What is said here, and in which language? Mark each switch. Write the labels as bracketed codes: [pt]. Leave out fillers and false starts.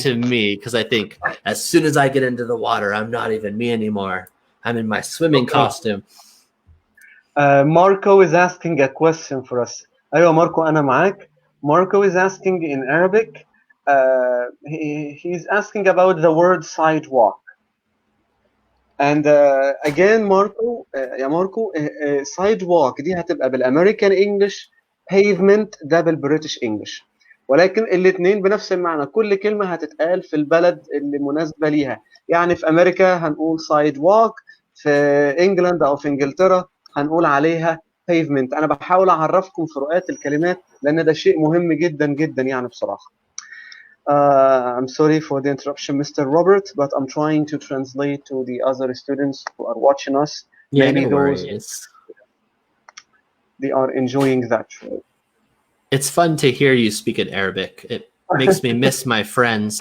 [en] to me because I think as soon as I get into the water, I'm not even me anymore. I'm in my swimming costume. Marco is asking a question for us. [ar] أيوة ماركو أنا معاك. [en] Marco is asking in Arabic. He's asking about the word sidewalk. And again [ar] ماركو يا ماركو sidewalk دي هتبقى بالأمريكان English, pavement ده بالبريتش English. ولكن الاثنين بنفس المعنى. كل كلمة هتتقال في البلد اللي مناسبة ليها. يعني في أمريكا هنقول sidewalk، في إنجلند أو في إنجلترا هنقول عليها pavement. أنا بحاول أعرفكم فروقات الكلمات لأن ده شيء مهم جدا جدا يعني بصراحة. [en] I'm sorry for the interruption, Mr. Robert, but I'm trying to translate to the other students who are watching us. Yeah, Maybe no worries. They are enjoying that. It's fun to hear you speak in Arabic. It makes me miss my friends.